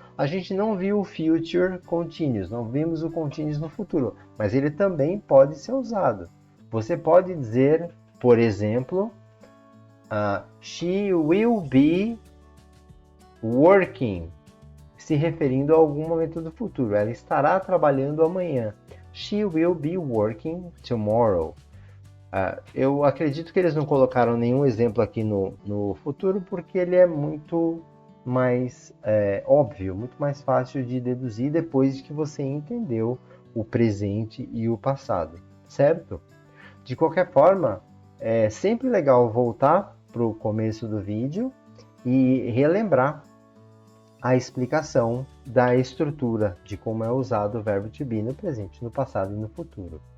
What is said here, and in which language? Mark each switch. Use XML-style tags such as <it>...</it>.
<pt>A gente não viu o future continuous, não vimos o continuous no futuro, mas ele também pode ser usado. Você pode dizer, por exemplo,</pt> <en>she will be working,</en> <pt>se referindo a algum momento do futuro. Ela estará trabalhando amanhã.</pt> <en>She will be working tomorrow.</en> <pt>Eu acredito que eles não colocaram nenhum exemplo aqui no futuro porque ele é muito mais óbvio, muito mais fácil de deduzir depois de que você entendeu o presente e o passado, certo? De qualquer forma, é sempre legal voltar para o começo do vídeo e relembrar a explicação da estrutura de como é usado o verbo to be no presente, no passado e no futuro.</pt>